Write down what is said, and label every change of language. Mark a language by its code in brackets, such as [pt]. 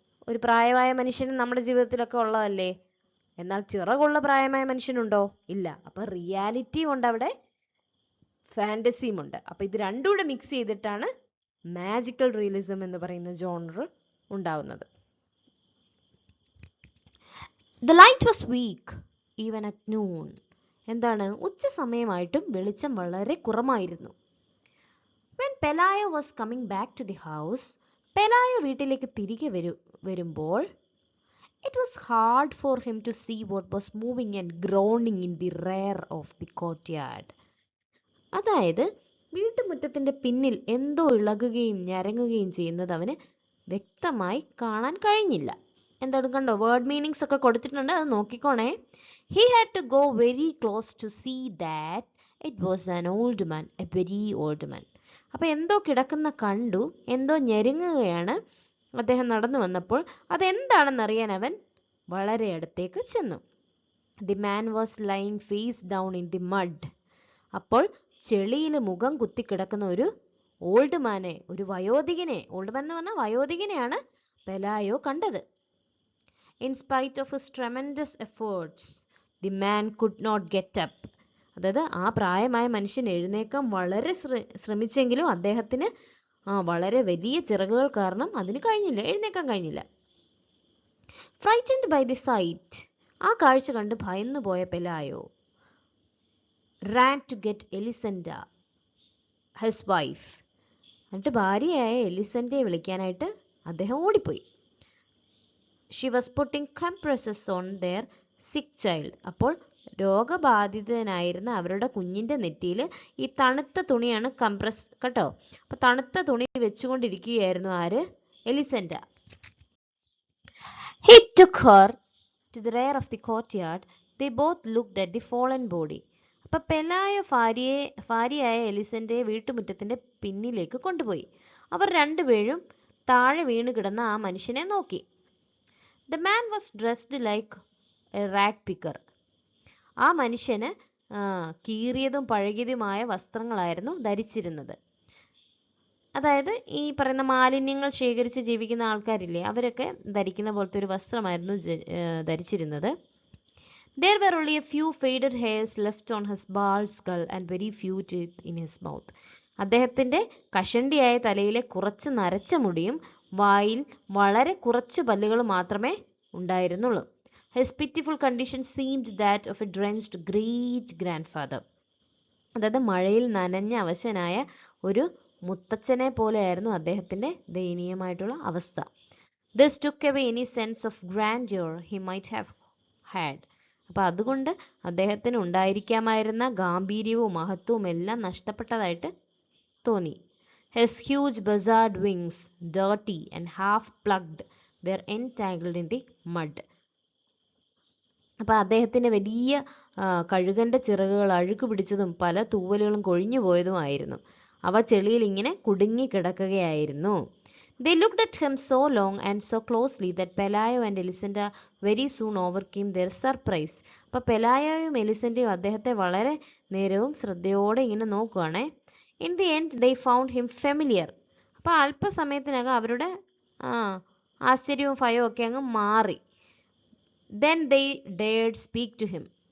[ml] ഒരു പ്രായമായ മനുഷ്യൻ നമ്മുടെ ജീവിതത്തിലൊക്കെ ഉള്ളതല്ലേ? എന്നാൽ ചിറകുള്ള പ്രായമായ മനുഷ്യനുണ്ടോ? ഇല്ല. അപ്പം റിയാലിറ്റിയും ഉണ്ട് അവിടെ, ഫാൻറ്റസിയും ഉണ്ട്. അപ്പം ഇത് രണ്ടും കൂടെ മിക്സ് ചെയ്തിട്ടാണ് മാജിക്കൽ റിയലിസം എന്ന് പറയുന്ന ജോണർ ഉണ്ടാവുന്നത്. [en] The light was weak even at noon. [ml] എന്താണ്? ഉച്ച സമയമായിട്ടും വെളിച്ചം വളരെ കുറവായിരുന്നു. [en] When Pelayo was coming back to the house, [ml] പെലായോ വീട്ടിലേക്ക് തിരികെ വരുമ്പോൾ [en] It was hard for him to see what was moving and groaning in the rear of the courtyard. [ml] അതായത് വീട്ടുമുറ്റത്തിന്റെ പിന്നിൽ എന്തോ ഇളകുകയും ഞരങ്ങുകയും ചെയ്യുന്നത് അവന് വ്യക്തമായി കാണാൻ കഴിഞ്ഞില്ല. എന്താണ് കണ്ടോ, വേർഡ് മീനിങ്സ് ഒക്കെ കൊടുത്തിട്ടുണ്ട്, അത് നോക്കിക്കോണേ. [en] He had to go very close to see that it was an old man, a very old man. [ml] അപ്പോൾ എന്തോ കിടക്കുന്ന കണ്ടു, എന്തോ ഞെരുങ്ങുകയാണ്. അദ്ദേഹം നടന്നു വന്നപ്പോൾ അതെന്താണെന്നറിയാൻ അവൻ വളരെ അടുത്തേക്ക് ചെന്നു. [en] The man was lying face down in the mud. [ml] അപ്പോൾ ചെളിയിൽ മുഖം കുത്തിക്കിടക്കുന്ന ഒരു ഓൾഡ് മാനെ, ഒരു വയോധികനെ, ഓൾഡ് മാൻ എന്ന് പറഞ്ഞാൽ വയോധികനെയാണ് പെലായോ കണ്ടത്. [en] In spite of his tremendous efforts the man could not get up. [ml] അതായത് ആ പ്രായമായ മനുഷ്യൻ എഴുന്നേക്കാൻ വളരെ ശ്രമിച്ചെങ്കിലും അദ്ദേഹത്തിന് വളരെ വലിയ ചിറകുകൾ കാരണം അതിന് കഴിഞ്ഞില്ല, എഴുന്നേക്കാൻ കഴിഞ്ഞില്ല. [en] frightened by the sight, [ml] ആ കാഴ്ച കണ്ട് ഭയന്നു പോയ [en] Pelayo ran to get Elisenda, his wife. [ml] എന്നിട്ട് ഭാര്യയായ എലിസന്റയെ വിളിക്കാനായിട്ട് അദ്ദേഹം ഓടിപ്പോയി. She was putting compresses on their sick child. അപ്പോൾ രോഗബാധിതനായിരുന്ന അവരുടെ കുഞ്ഞിന്റെ നെറ്റിയിൽ ഈ തണുത്ത തുണിയാണ് കംപ്രസ് കേട്ടോ. അപ്പൊ തണുത്ത തുണി വെച്ചുകൊണ്ടിരിക്കുകയായിരുന്നു ആര്? എലിസെന്റ. [en] He took her to the rear of the courtyard. They both looked at the fallen body. [ml] അപ്പൊ പെലായോ ഭാര്യയായ എലിസന്റയെ വീട്ടുമുറ്റത്തിന്റെ പിന്നിലേക്ക് കൊണ്ടുപോയി. അവർ രണ്ടുപേരും താഴെ വീണ് കിടന്ന ആ മനുഷ്യനെ നോക്കി. [en] The man was dressed like a rag picker. [ml] ആ മനുഷ്യന് കീറിയതും പഴകിയതുമായ വസ്ത്രങ്ങളായിരുന്നു ധരിച്ചിരുന്നത്. അതായത് ഈ പറയുന്ന മാലിന്യങ്ങൾ ശേഖരിച്ച് ജീവിക്കുന്ന ആൾക്കാരില്ലേ, അവരൊക്കെ ധരിക്കുന്ന പോലത്തെ ഒരു വസ്ത്രമായിരുന്നു ധരിച്ചിരുന്നത്. [en] There were only a few faded hairs left on his bald skull and very few teeth in his mouth. [ml] അദ്ദേഹത്തിന്റെ കഷണ്ടിയായ തലയിലെ കുറച്ച് നരച്ച മുടിയും വായിൽ വളരെ കുറച്ച് പല്ലുകൾ മാത്രമേ ഉണ്ടായിരുന്നുള്ളൂ. [en] His pitiful condition seemed that of a drenched great grandfather. [ml] അതായത് മഴയിൽ നനഞ്ഞ അവശനായ ഒരു മുത്തച്ഛനെ പോലെയായിരുന്നു അദ്ദേഹത്തിന്റെ ദയനീയമായിട്ടുള്ള അവസ്ഥ. [en] This took away any sense of grandeur he might have had. [ml] അപ്പൊ അതുകൊണ്ട് അദ്ദേഹത്തിന് ഉണ്ടായിരിക്കാമായിരുന്ന ഗാംഭീര്യവും മഹത്വവും എല്ലാം നഷ്ടപ്പെട്ടതായിട്ട് തോന്നി. [en] His huge buzzard wings, dirty and half plugged, were entangled in the mud. [ml] അപ്പൊ അദ്ദേഹത്തിന്റെ വലിയ കഴുകന്റെ ചിറകുകൾ അഴുക്ക് പിടിച്ചതും പല തൂവലുകളും കൊഴിഞ്ഞു പോയതുമായിരുന്നു. അവ ചെളിയിൽ ഇങ്ങനെ കുടുങ്ങി കിടക്കുകയായിരുന്നു. [en] They looked at him so long and so closely that Pelayo and Elisenda very soon overcame their surprise. [ml] അപ്പോൾ പെലായോയും എലിസന്റയും അദ്ദേഹത്തെ വളരെ നേരവും ശ്രദ്ധയോടെ ഇങ്ങനെ നോക്കുകയാണേ. [en] In the end they found him familiar. [ml] അപ്പോൾ അല്പസമയത്തിനകം അവരുടെ ആശ്ചര്യവും ഭയവും ഒക്കെ അങ്ങ് മാറി. [en] Then they dared speak to him.